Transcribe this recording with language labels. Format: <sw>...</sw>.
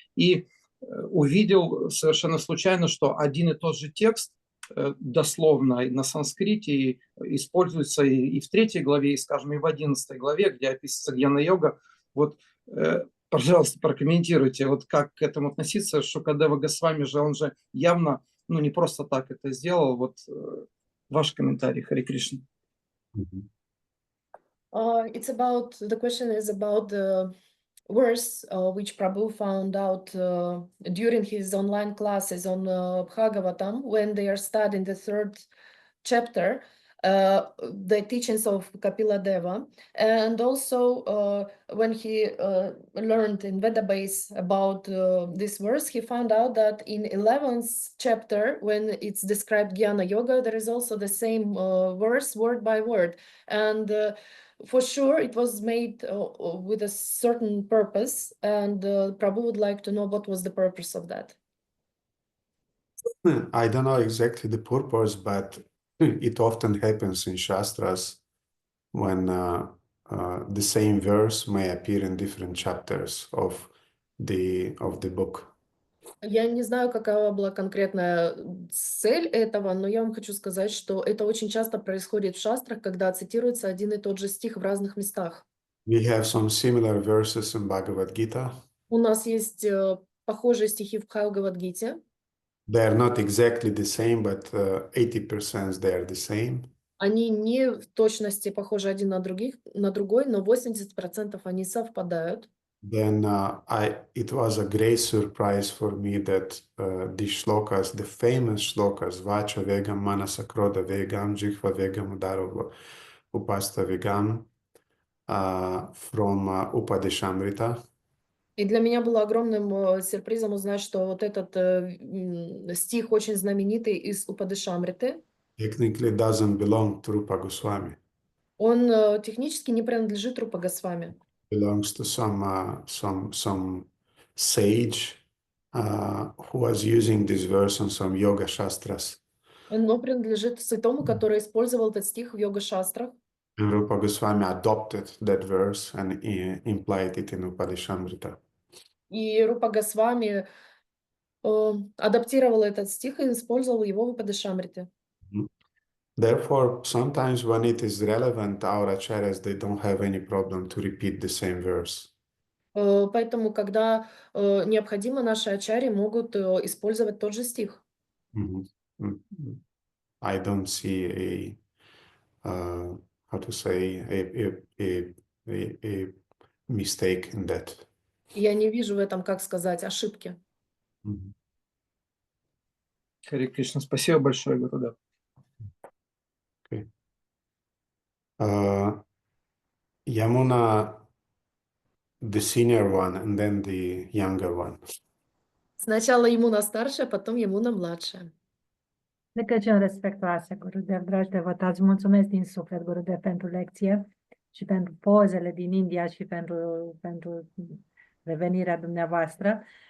<ru>И увидел совершенно случайно, что один и тот же текст дословно на санскрите используется и в 3 главе, и, скажем, и в 11 главе, где описывается гьяна-йога. Вот, пожалуйста, прокомментируйте, вот как к этому относиться. Шукадева Госвами же, он же явно, ну, не просто так это сделал. Вот ваш комментарий, Харе Кришна.</ru> <en>The question is about the verse which Prabhu found out during his online classes on Bhagavatam when they are studying the 3rd chapter, the teachings of Kapila Deva, and also when he learned in Vedabase about this verse, he found out that in 11th chapter, when it's described Jnana Yoga, there is also the same verse word by word, and for sure it was made with a certain purpose, and Prabhu would like to know what was the purpose of that. I don't know exactly the purpose, but it often happens in Shastras when the same verse may appear in different chapters of the book.</en> <ru>Я не знаю, какова была конкретная цель этого, но я вам хочу сказать, что это очень часто происходит в шастрах, когда цитируется один и тот же стих в разных местах.</ru> <en>We have some similar verses in Bhagavad Gita.</en> <ru>У нас есть похожие стихи в Бхагавад-гите.</ru> <en>They are not exactly the same, but 80% they are the same.</en> <ru>Они не в точности похожи один на другой, но 80% они совпадают.</ru> <en>Then it was a great surprise for me that these shlokas, the famous shlokas, Vacha Vegam, Manasa Krodha Vegam, Jihva Vegam, Udaro Upasta Vegam, from Upadeshamrita.</en> <ru>И для меня было огромным сюрпризом узнать, что вот этот стих очень знаменитый из Упадешамриты,</ru> <en>Technically doesn't belong to Rupa Goswami.</en> <ru>он технически не принадлежит Рупа Госвами.</ru> <en>Belongs to some sage who was using this verse on some yoga shastras.</en> <ru>Он принадлежит святому, который использовал этот стих в йога-шастрах.</ru> <en>And Rupa Goswami adopted that verse and implied it in Upadeshamrita.</en> <ru>И Рупа Госвами адаптировал этот стих и использовал его в Упадешамрите.</ru> <en>Therefore, sometimes when it is relevant, our acharyas, they don't have any problem to repeat the same verse.</en> <ru>Поэтому, когда необходимо, наши ачарьи могут использовать тот же стих.</ru> <en>I don't see how to say, a mistake in that.</en> <ru>Я не вижу в этом, как сказать, ошибки. Харе Кришна, спасибо большое, Гурудев.</ru> <en>Okay. Yamuna, the senior one, and then the younger one.</en> <ru>Sначала Ямуна старшая, потом Ямуна mладшая.</ru> <ro>Rugăciuni respectoase, Gurudev, dragi devotați, mulțumesc din suflet, Gurudev, pentru lecție și pentru pozele din India și pentru revenirea dumneavoastră.</ro>